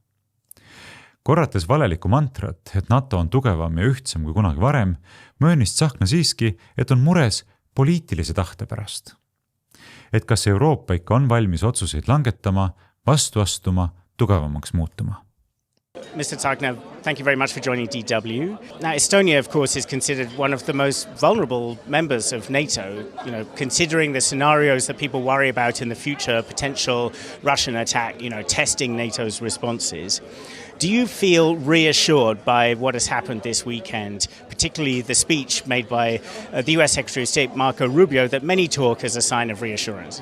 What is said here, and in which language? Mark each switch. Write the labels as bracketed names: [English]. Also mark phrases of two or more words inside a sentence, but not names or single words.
[Estonian] Korrates valelikku mantrat, et NATO on tugevam ja ühtsem kui kunagi varem, möönis Tsahkna siiski, et on mures poliitilise tahte pärast. Et kas Euroopa ikka on valmis otsuseid langetama, vastu astuma, tugevamaks muutuma. [English] Mr. Tsahkna, thank you very much for joining DW. Now, Estonia, of course, is considered one of the most vulnerable members of NATO, considering the scenarios that people worry about in the future, potential Russian attack, testing NATO's responses. Do you feel reassured by what has happened this weekend, particularly the speech made by the US Secretary of State Marco Rubio that many talk as a sign of reassurance?